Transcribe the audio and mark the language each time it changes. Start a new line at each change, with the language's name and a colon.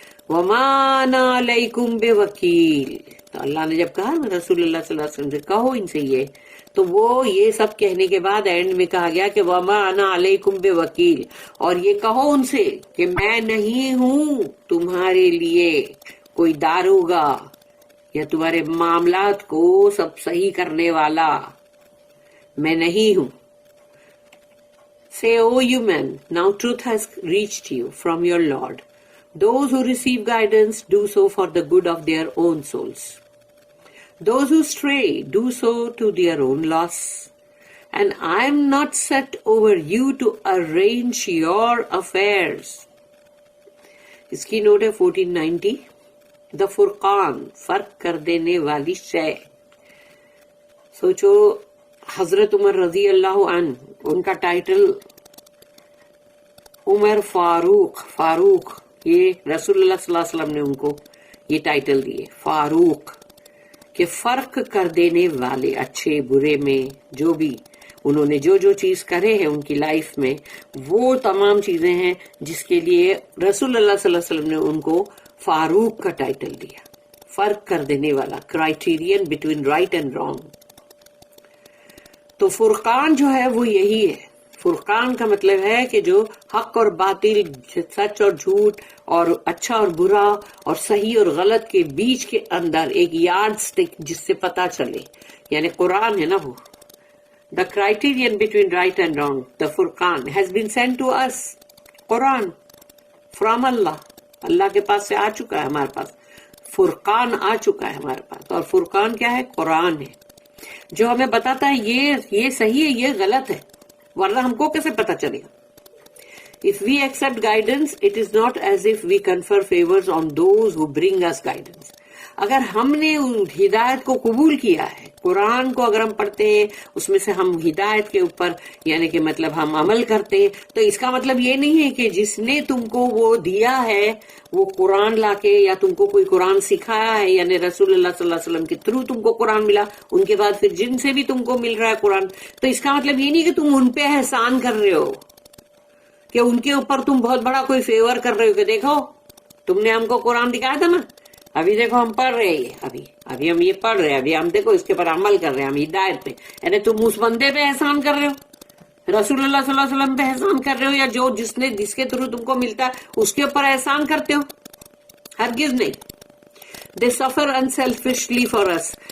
Arabic: وما انا علیکم بوکیل،
Urdu: تو اللہ نے جب کہا رسول اللہ صلی اللہ علیہ وسلم سے کہو ان سے یہ، تو وہ یہ سب کہنے کے بعد اینڈ میں کہا گیا کہ وما انا علیکم بوکیل، اور یہ کہو ان سے کہ میں نہیں ہوں تمہارے لیے کوئی داروغہ یا تمہارے معاملات کو سب صحیح کرنے والا، میں نہیں ہوں.
English: Say, O you men, now truth has reached you from your Lord. Those who receive guidance do so for the good of their own souls. Those who stray do so to their own loss. And I am not set over you to arrange your affairs.
Urdu: اس کی note ہے 1490، The Furqan، فرق کر دینے والی شے. سوچو حضرت عمر رضی اللہ عنہ، ان کا ٹائٹل عمر فاروق، یہ رسول اللہ صلی اللہ علیہ وسلم نے ان کو یہ ٹائٹل دیے فاروق، کہ فرق کر دینے والے، اچھے برے میں جو بھی انہوں نے جو چیز کرے ہیں ان کی لائف میں، وہ تمام چیزیں ہیں جس کے لیے رسول اللہ صلی اللہ علیہ وسلم نے ان کو فاروق کا ٹائٹل دیا. فرق کر دینے والا,
English: Criterion between right and wrong.
Urdu: تو فرقان جو ہے وہ یہی ہے. فرقان کا مطلب ہے کہ جو حق اور باطل, سچ اور جھوٹ, اور اچھا اور برا, اور صحیح اور غلط کے بیچ کے اندر ایک یارڈ سٹک جس سے پتا چلے, یعنی قرآن ہے نا وہ.
English: The criterion between right and wrong, the Furqan, has been sent to us. Quran from Allah.
Urdu: اللہ کے پاس سے آ چکا ہے ہمارے پاس. فرقان آ چکا ہے ہمارے پاس. اور فرقان کیا ہے؟ قرآن ہے, جو ہمیں بتاتا ہے یہ صحیح ہے, یہ غلط ہے, ورنہ ہم کو کیسے پتا چلے گا.
English: If we accept guidance, it is not as if we confer favors on those who bring us guidance.
Urdu: اگر ہم نے ہدایت کو قبول کیا ہے, قرآن کو اگر ہم پڑھتے ہیں, اس میں سے ہم ہدایت کے اوپر یعنی کہ مطلب ہم عمل کرتے ہیں, تو اس کا مطلب یہ نہیں ہے کہ جس نے تم کو وہ دیا ہے وہ قرآن لا کے, یا تم کو کوئی قرآن سکھایا ہے, یعنی رسول اللہ صلی اللہ علیہ وسلم کے تھرو تم کو قرآن ملا, ان کے بعد پھر جن سے بھی تم کو مل رہا ہے قرآن, تو اس کا مطلب یہ نہیں کہ تم ان پہ احسان کر رہے ہو, کہ ان کے اوپر تم بہت بڑا کوئی فیور کر رہے ہو کہ دیکھو تم نے ہم کو قرآن دکھایا تھا نا, ابھی دیکھو ہم پڑھ رہے ہیں, ابھی ہم یہ پڑھ رہے ہیں, ابھی ہم دیکھو اس کے پر عمل کر رہے ہیں, ہم ہدایت پہ. یعنی تم اس بندے پہ احسان کر رہے ہو, رسول اللہ صلی اللہ علیہ وسلم پہ احسان کر رہے ہو, یا جس کے تھرو تم کو ملتا ہے اس کے اوپر احسان کرتے ہو؟ ہرگز نہیں.
English: They suffer unselfishly for us.